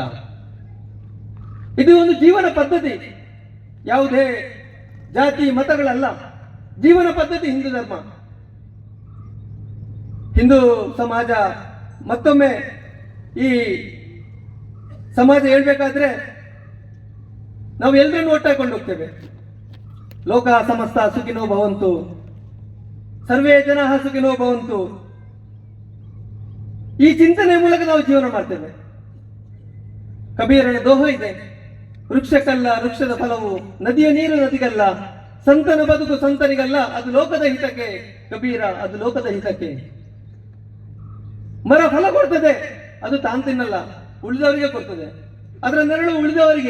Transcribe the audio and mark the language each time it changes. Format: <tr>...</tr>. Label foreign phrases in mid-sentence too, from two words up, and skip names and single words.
<kn>ಇದು ಒಂದು ಜೀವನ ಪದ್ಧತಿ, ಯಾವುದೇ ಜಾತಿ ಮತಗಳಲ್ಲ, ಜೀವನ ಪದ್ಧತಿ ಹಿಂದೂ ಧರ್ಮ. ಹಿಂದೂ ಸಮಾಜ ಮತ್ತೊಮ್ಮೆ ಈ ಸಮಾಜ ಹೇಳ್ಬೇಕಾದ್ರೆ ನಾವು ಎಲ್ಲರನ್ನು ಒಟ್ಟಾಕೊಂಡು ಹೋಗ್ತೇವೆ.</kn> <sa>ಲೋಕ ಸಮಸ್ತ ಸುಖಿನೋ ಭವಂತು, ಸರ್ವೇ ಜನ ಸುಖಿನೋ ಭವಂತು.</sa> <kn>ಈ ಚಿಂತನೆ ಮೂಲಕ ನಾವು ಜೀವನ ಮಾಡ್ತೇವೆ. ಕಬೀರನ ದೋಹ ಇದೆ, ವೃಕ್ಷಕ್ಕಲ್ಲ ವೃಕ್ಷದ ಫಲವು, ನದಿಯ ನೀರು ನದಿಗಲ್ಲ, ಸಂತನ ಬದುಕು ಸಂತನಿಗಲ್ಲ, ಅದು ಲೋಕದ ಹಿತಕ್ಕೆ. ಕಬೀರ, ಅದು ಲೋಕದ ಹಿತಕ್ಕೆ. ಮರ ಫಲ ಕೊಡ್ತದೆ, ಅದು ತಾನು ತಿನ್ನಲ್ಲ, ಉಳಿದವರಿಗೆ ಕೊಡ್ತದೆ, ಅದರ ನೆರಳು ಉಳಿದವರಿಗೆ.</kn>